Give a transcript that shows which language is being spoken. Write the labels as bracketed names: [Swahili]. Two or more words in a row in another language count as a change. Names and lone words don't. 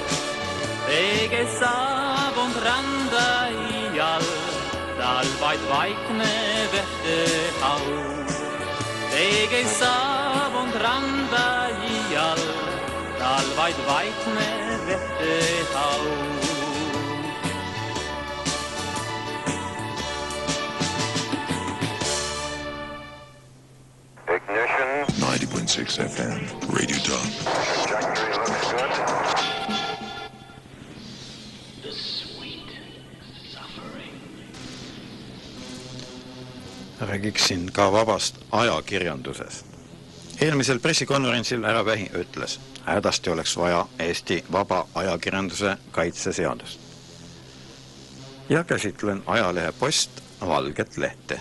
[Estonian] Peegel saabud randa iial, talvad vaikne vetehaud. Peegel saabud randa iial, talvad vaikne vetehaud. [English] Ignition. 90.6 FM, Radio Dog. Trajectory looks good. The sweet suffering. [Estonian] Räägiksin ka vabast ajakirjandusest. Eelmisel pressikonverentsil härra Vähi ütles, hädasti oleks vaja Eesti vaba ajakirjanduse kaitseseadust. Ja käsitlen ajalehe Post valget lehte.